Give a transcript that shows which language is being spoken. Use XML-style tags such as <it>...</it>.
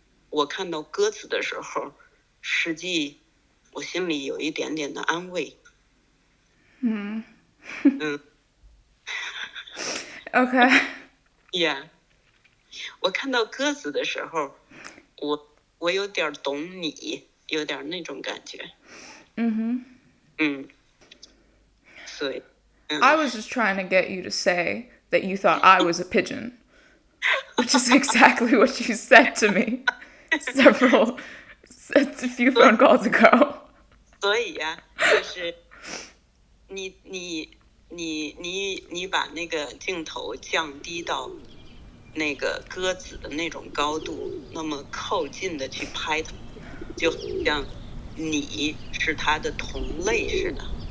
<zh>我看到鸽子的时候，实际我心里有一点点的安慰。</zh> <en>Okay. Yeah.</en> <zh>我看到鸽子的时候，我有点懂你，有点那种感觉。所以</zh> <en>I was just trying to get you to say that you thought I was a pigeon, which is exactly what you said to me a few phone calls ago.</en> <zh>所以呀，就是你把那个镜头降低到那个鸽子的那种高度，那么靠近的去拍它，就像你是它的同类似的。</zh>